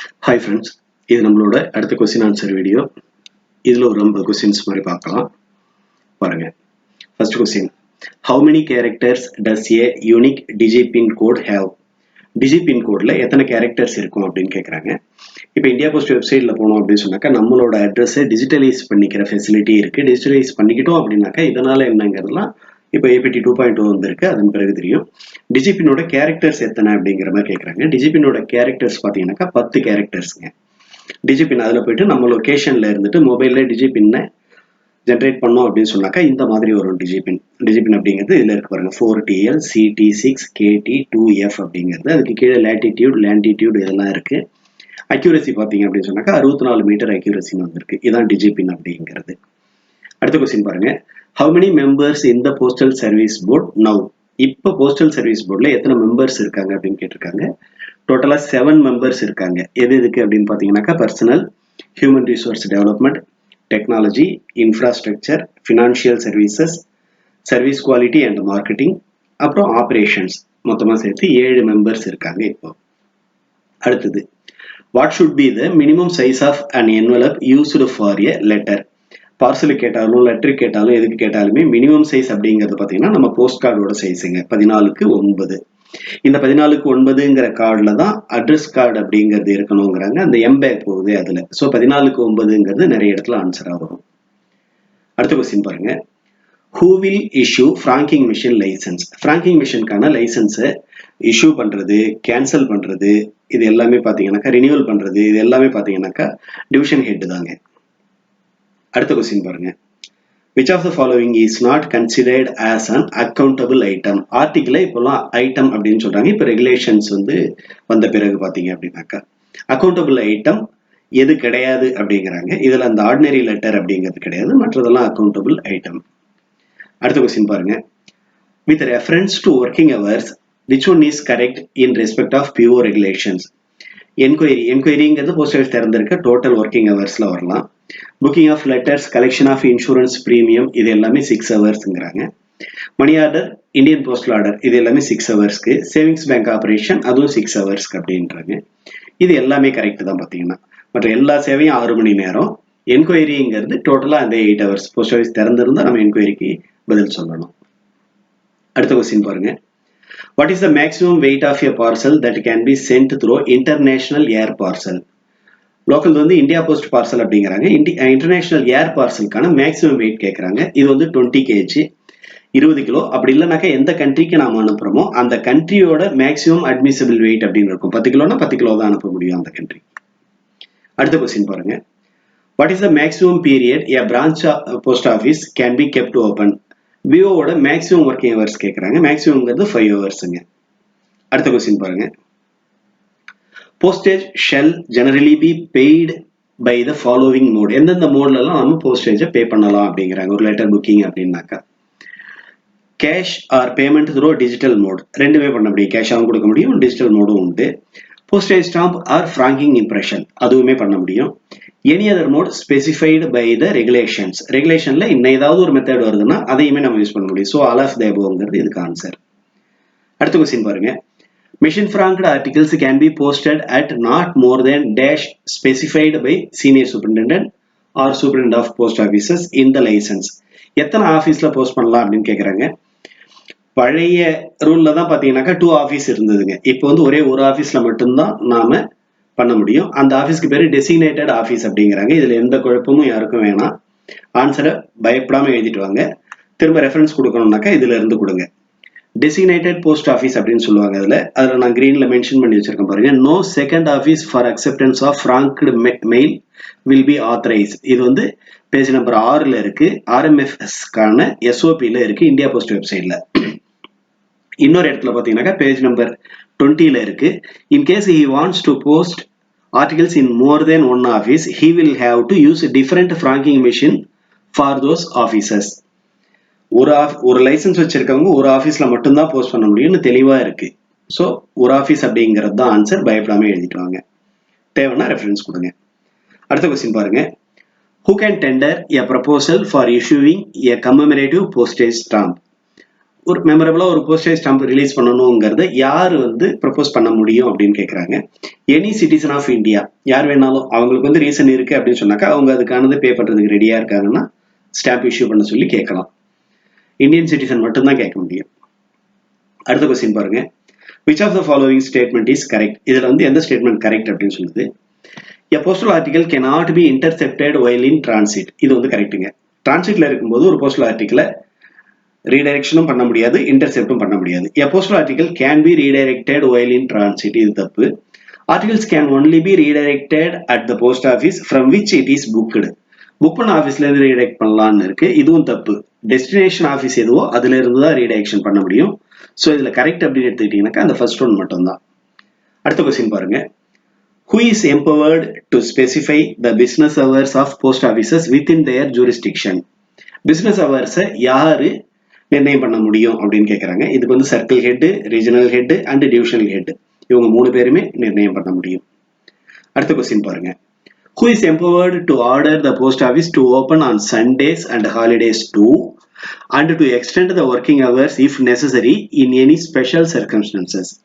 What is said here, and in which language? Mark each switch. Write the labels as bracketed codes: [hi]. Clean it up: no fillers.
[en] Hi friends, [ta] இது நம்மளோட அடுத்த கொஸ்டின் ஆன்சர் வீடியோ. இதுல ஒரு 50 கொஸ்டின்ஸ் மாதிரி பார்க்கலாம். பாருங்க. First question. [en] How many characters does a unique digipin code have? [ta] digipin கோட்ல எத்தனை கேரக்டர்ஸ் இருக்கும் அப்படின்னு கேட்குறாங்க. இப்போ இந்தியா போஸ்ட் வெப்சைட்ல போனோம் அப்படின்னு சொன்னாக்கா நம்மளோட அட்ரஸை டிஜிட்டலைஸ் பண்ணிக்கிற ஃபெசிலிட்டி இருக்கு. டிஜிட்டலைஸ் பண்ணிக்கிட்டோம் அப்படின்னாக்கா இதனால என்னங்கிறதுலாம் இப்போ ஏபிடி 2.0 வந்திருக்கு. அதன் பிறகு தெரியும். டிஜிபினோட கேரக்டர்ஸ் எத்தனை அப்படிங்கிற மாதிரி கேட்குறாங்க. டிஜிபினோட கேரக்டர்ஸ் பார்த்தீங்கன்னாக்கா 10 கேரக்டர்ஸ்ங்க. டிஜிபின் அதில் போயிட்டு நம்ம லொக்கேஷன்ல இருந்துட்டு மொபைல்ல டிஜிபின்னை ஜென்ரேட் பண்ணோம் அப்படின்னு சொன்னாக்கா இந்த மாதிரி வரும் டிஜிபின். டிஜிபின் அப்படிங்கிறது இதில் இருக்கு பாருங்க 4TL CT6 KT 2F அப்படிங்கிறது. அதுக்கு கீழே லேட்டிடியூட் லேண்டிடியூட் இதெல்லாம் இருக்கு. அக்யூரசி பார்த்தீங்க அப்படின்னு சொன்னாக்கா 64 மீட்டர் அக்யூரசின்னு வந்திருக்கு. இதான் டிஜிபின் அப்படிங்கிறது. அடுத்த கொஸ்டின் பாருங்க. [en] How many members in the postal service board now? [ta] இப்போ போஸ்டல் சர்வீஸ் போர்ட்ல எத்தனை மெம்பர்ஸ் இருக்காங்க அப்படின்னு கேட்டிருக்காங்க. டோட்டலா 7 மெம்பர்ஸ் இருக்காங்க. எது எதுக்கு அப்படின்னு பாத்தீங்கன்னாக்கா personal, human resource development, technology, infrastructure, financial services, service quality and marketing, அப்புறம் ஆப்ரேஷன்ஸ் மொத்தமா சேர்த்து 7 மெம்பர்ஸ் இருக்காங்க இப்போ. [en] அடுத்தது, what should be the minimum size of an envelope used for a letter? [ta] Parcel கேட்டாலும் லெட்டர் கேட்டாலும் எதுக்கு கேட்டாலுமே மினிமம் சைஸ் அப்படிங்கிறது பார்த்தீங்கன்னா நம்ம போஸ்ட் கார்டோட சைஸுங்க 14:9. இந்த 14:9ங்கிற கார்டில் தான் அட்ரஸ் கார்டு அப்படிங்கிறது இருக்கணுங்கிறாங்க. அந்த எம்பேக் போகுது அதில். ஸோ 14:9ங்கிறது நிறைய இடத்துல ஆன்சராக வரும். அடுத்த கொஸ்டின் பாருங்க. [en] Who will issue franking machine licence? [ta] Franking மிஷினுக்கான லைசன்ஸை issue பண்ணுறது, கேன்சல் பண்ணுறது, இது எல்லாமே பார்த்தீங்கன்னாக்கா ரினியூவல் பண்ணுறது, இது எல்லாமே பார்த்தீங்கன்னாக்கா டிவிஷன் ஹெட் தாங்க. அடுத்த கொஸ்டின் பாருங்க. [en] Which of the following is not considered as an accountable item? [ta] ஆர்டிகிளை இப்போலாம் ஐட்டம் அப்படின்னு சொல்றாங்க. இப்போ ரெகுலேஷன்ஸ் வந்த பிறகு பார்த்தீங்க அப்படின்னாக்கா அக்கௌண்டபிள் ஐட்டம் எது கிடையாது அப்படிங்கிறாங்க. இதுல அந்த ஆர்டினரி லெட்டர் அப்படிங்கிறது கிடையாது, மற்றதெல்லாம் அக்கௌண்டபிள் ஐட்டம். அடுத்த கொஸ்டின் பாருங்க. [en] With reference to working hours, which one is correct in respect of PO regulations? [ta] என்கொயரிங்கிறது post office திறந்திருக்க total working ஹவர்ஸ்ல வரலாம். Booking of letters, collection of insurance premium, இது எல்லாமே 6 ஹவர்ஸ்ங்கிறாங்க. Money order, Indian postal order, இது எல்லாமே 6 ஹவர்ஸ்க்கு. Savings bank operation அதுவும் 6 ஹவர்ஸ்க்கு அப்படின்றாங்க. இது எல்லாமே கரெக்ட் தான் பார்த்தீங்கன்னா. மற்ற எல்லா சேவையும் 6 மணி நேரம். என்கொயரிங்கிறது டோட்டலா அந்த 8 ஹவர்ஸ். போஸ்ட் ஆஃபீஸ் திறந்திருந்தா நம்ம என்கொயரிக்கு பதில் சொல்லணும். அடுத்த கொஸ்டின் பாருங்க. [en] What is the maximum weight of a parcel that can be sent through international air parcel? [ta] Local India post parcel அப்படிங்கிறாங்க. இன்டர்நேஷனல் ஏர் பார்சலுக்கான மேக்ஸிமம் வெயிட் கேட்குறாங்க. இது 20 kg, 20 கிலோ. அப்படி இல்லைனாக்கா எந்த கண்ட்ரிக்கு நாம அனுப்புறோமோ அந்த கண்ட்ரியோட மேக்ஸிமம் அட்மிசிபிள் வெயிட் அப்படின்னு இருக்கும். 10 கிலோனா 10 கிலோ தான் அனுப்ப முடியும் அந்த கண்ட்ரி. அடுத்த கொஸ்டின் பாருங்க. [en] What is the maximum period a branch post office can be kept open? [ta] விவோட maximum working hours கேட்குறாங்க. மேக்ஸிமம்ங்கிறது 5 ஹவர்ஸுங்க. அடுத்த கொஸ்டின் பாருங்க. [en] Postage shall generally be paid by the following mode? [ta] எந்தெந்த மோட்லலாம் நம்ம போஸ்டேஜை பே பண்ணலாம் அப்படிங்கிறாங்க ஒரு லெட்டர் புக்கிங் அப்படின்னாக்கா. [en] cash or payment through digital mode, [ta] ரெண்டுமே பண்ண முடியும். கேஷாகவும் கொடுக்க முடியும், டிஜிட்டல் மோடும் உண்டு. [en] postage stamp or franking impression, [ta] அதுவுமே பண்ண முடியும். [en] any other mode specified by the regulations, [ta] ரெகுலேஷன்ல இன்னும் ஏதாவது ஒரு மெத்தட் வருதுன்னா அதையுமே நம்ம யூஸ் பண்ண முடியும். [en] so all of the அபோவ்ங்கிறது [ta] இதுக்கு ஆன்சர். அடுத்த கொஸ்டின் பாருங்க. [en] Machine franked articles can be posted at not more than dash specified by senior superintendent or superintendent of post offices in the license. [ta] எத்தனை ஆஃபீஸ்ல போஸ்ட் பண்ணலாம் அப்படின்னு கேட்குறாங்க. பழைய ரூல்ல தான் பார்த்தீங்கன்னாக்கா 2 ஆஃபீஸ் இருந்ததுங்க. இப்போ ஒரே ஒரு ஆஃபீஸ்ல மட்டும்தான் நாம பண்ண முடியும். அந்த ஆஃபீஸ்க்கு பேரு டெசிக்னேட்டட் ஆஃபீஸ் அப்படிங்கிறாங்க. இதுல எந்த குழப்பமும் யாருக்கும் வேணாம். ஆன்சரை பயப்படாம எழுதிட்டு வாங்க. திரும்ப ரெஃபரன்ஸ் கொடுக்கணும்னாக்கா இதுல இருந்து கொடுங்க. டெசிக்னேட்டட் போஸ்ட் ஆஃபீஸ் அப்படின்னு சொல்லுவாங்க. அதில் நான் கிரீன்ல மென்ஷன் பண்ணி வச்சிருக்கேன் பாருங்க. [en] No second office for acceptance of franked mail will be authorise. [ta] இது பேஜ் நம்பர் 6ல இருக்கு. RMFSக்கான SOPல இருக்கு இந்தியா போஸ்ட் வெப்சைட்ல. இன்னொரு இடத்துல பார்த்தீங்கன்னாக்கா பேஜ் நம்பர் 20ல இருக்கு. [en] In case he wants to post articles in more than one office he will have to use different franking machine for those offices. [ta] ஒரு licence வச்சிருக்கவங்க ஒரு ஆஃபீஸ்ல மட்டும்தான் போஸ்ட் பண்ண முடியும்னு தெளிவா இருக்கு. ஸோ ஒரு ஆஃபீஸ் அப்படிங்கிறது தான் ஆன்சர். பயப்படாம எழுதிட்டு வாங்க. தேவைன்னா ரெஃபரன்ஸ் கொடுங்க. அடுத்த கொஸ்டின் பாருங்க. [en] Who can tender a proposal for issuing a commemorative postage stamp? [ta] ஒரு மெமரபிளா ஒரு போஸ்டேஜ் ஸ்டாம்ப் ரிலீஸ் பண்ணணுங்கிறத யார் வந்து ப்ரப்போஸ் பண்ண முடியும் அப்படின்னு கேட்குறாங்க. [en] any citizen of India, [ta] யார் வேணாலும் அவங்களுக்கு வந்து ரீசன் இருக்கு அப்படின்னு சொன்னாக்கா அவங்க அதுக்கானது பே பண்றதுக்கு ரெடியா இருக்காங்கன்னா ஸ்டாம்ப் இஷ்யூ பண்ண சொல்லி கேட்கலாம். இந்தியன் சிட்டிசன் மட்டும்தான் கேட்க முடியும். அடுத்த கொஸ்டின் பாருங்க. [en] Which of the following statement is correct? [ta] இதுல வந்து எந்த ஸ்டேட்மெண்ட் கரெக்ட் அப்படின்னு சொல்லுது. [en] A postal article cannot be intercepted while in transit. [ta] இது வந்து கரெக்ட்டுங்க. டிரான்சிட்ல இருக்கும்போது ஒரு போஸ்டல் ஆர்டிகிளை ரீடைரக்ஷனும் பண்ண முடியாது, இன்டர்செப்டும் பண்ண முடியாது. [en] A postal article can be redirected while in transit. [ta] இது தப்பு. [en] Articles can only be redirected at the post office from which it is booked. [ta] Book பண்ண ஆஃபீஸ்ல இருந்து ரீடைரக்ட் பண்ணலாம்னு இருக்கு. இதுவும் தப்பு. டெஸ்டினேஷன் ஆஃபீஸ் எதுவோ அதுல இருந்து தான் ரீடைரக்ஷன் பண்ண முடியும். ஸோ இதுல கரெக்ட் அப்படின்னு எடுத்துக்கிட்டீங்கன்னாக்கா அந்த ஃபர்ஸ்ட் ஒன் மட்டும்தான். அடுத்த கொஸ்டின் பாருங்க. [en] Who is empowered to specify the business hours of post offices within their jurisdiction? [ta] Business ஹவர்ஸை யாரு நிர்ணயம் பண்ண முடியும் அப்படின்னு கேட்குறாங்க. இதுக்கு வந்து circle head, regional head and divisional head இவங்க 3 பேருமே நிர்ணயம் பண்ண முடியும். அடுத்த கொஸ்டின் பாருங்க. [en] Who is empowered to order the post office to open on Sundays and holidays too and to extend the working hours if necessary in any special circumstances?